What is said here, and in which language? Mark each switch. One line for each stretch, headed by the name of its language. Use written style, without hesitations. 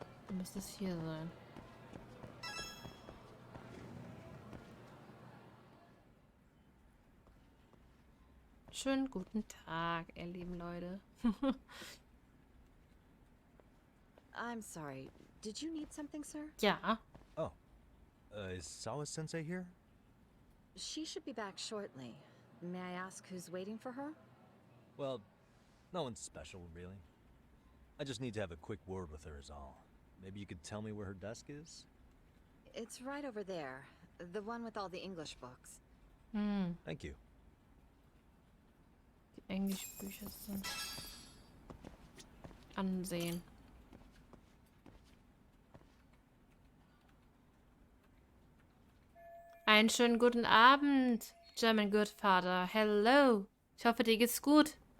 German: müsste es hier sein. Schönen guten Tag, ihr lieben Leute.
English: I'm sorry. Did you need something, sir?
German: Ja.
English: Oh. Is Sawa-sensei here? She should be back shortly. May I ask who's waiting for her? Well, no one's special, really. I just need to have a quick word with her is all. Maybe you could tell me where her desk is? It's right over there. The one with all the English books. Hm. Thank you.
German: Die Englischbücher sind ansehen. Einen schönen guten Abend, German Godfather.
English: Hello.
German: Ich hoffe, dir geht's gut.